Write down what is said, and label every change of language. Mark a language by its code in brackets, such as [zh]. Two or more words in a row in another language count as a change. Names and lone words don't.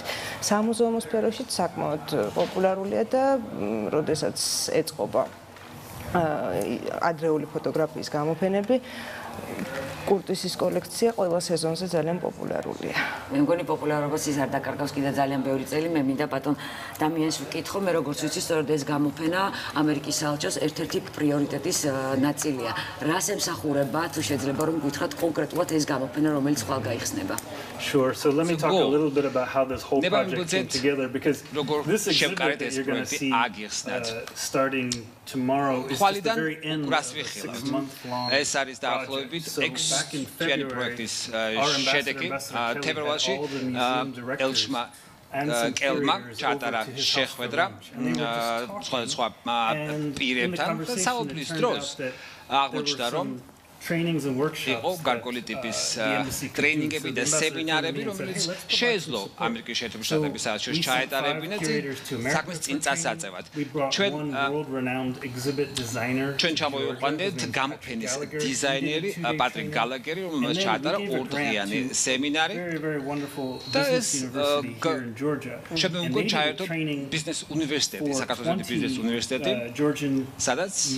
[ka] სამუზეუმო სფეროშიც საკმაოდ პოპულარულია და როდესაც ეწყობა ადრეული ფოტოგრაფიის გამოფენები, კურტისის კოლექცია ყველა სეზონზე ძალიან პოპულარულია. მე მგონი პოპულარობას ის არ დაკარგავს კიდე ძალიან ბევრი წელი. მე მინდა ბატონ დამიანს ვკითხო, მე როგორც ვიცი, სწორედ ეს გამოფენა ამერიკის საელჩოს ერთ-ერთი პრიორიტეტის ნაწილია. რას ემსახურება, თუ შეიძლება რომ გითხრათ კონკრეტულად ეს გამოფენა, რომელიც ხვალ გაიხსნება? [en] Sure. So let me talk a little bit about how this whole project came together because this exhibit that you're going to see starting tomorrow is just the very end of a 6-month-long [ka] ეს არის დაახლოებით 6 თვიანი პროექტის შედეგი. თებერვალში ელჩმა კელმა ჩატარა შეხვედრა სხვა პირებთან და საუბრის დროს აღმოჩნდა, რომ [en] trainings and workshops [ka] იყო გარკვეული ტიპის ტრეინინგები და სემინარები, რომელიც შეეძლო ამერიკის შეერთებული შტატების საელჩოს ჩაეტარებინათ საქმის წინ წასაწევად. ჩვენ ჩამოვიყვანეთ გამოფენის დიზაინერი პატრიკ გალაგერი, რომელმაც ჩაატარა ორდღიანი სემინარი და ეს შემდგომ ჩაერთო ბიზნეს უნივერსიტეტი, საქართველოს ბიზნეს უნივერსიტეტი, სადაც